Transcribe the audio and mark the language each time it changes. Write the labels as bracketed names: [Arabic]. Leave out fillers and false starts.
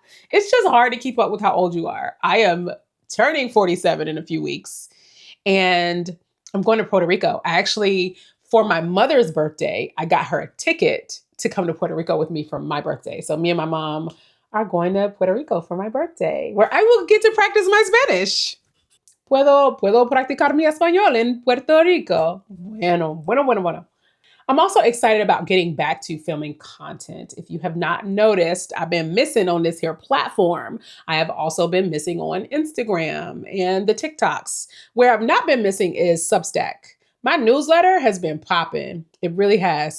[English] It's just hard to keep up with how old you are. I am turning 47 in a few weeks and I'm going to Puerto Rico. I actually, for my mother's birthday, I got her a ticket to come to Puerto Rico with me for my birthday. So me and my mom are going to Puerto Rico for my birthday, where I will get to practice my Spanish. [Spanish] Puedo practicar mi español en Puerto Rico. Bueno. [English] I'm also excited about getting back to filming content. If you have not noticed, I've been missing on this here platform. I have also been missing on Instagram and the TikToks. Where I've not been missing is Substack. My newsletter has been popping. It really has.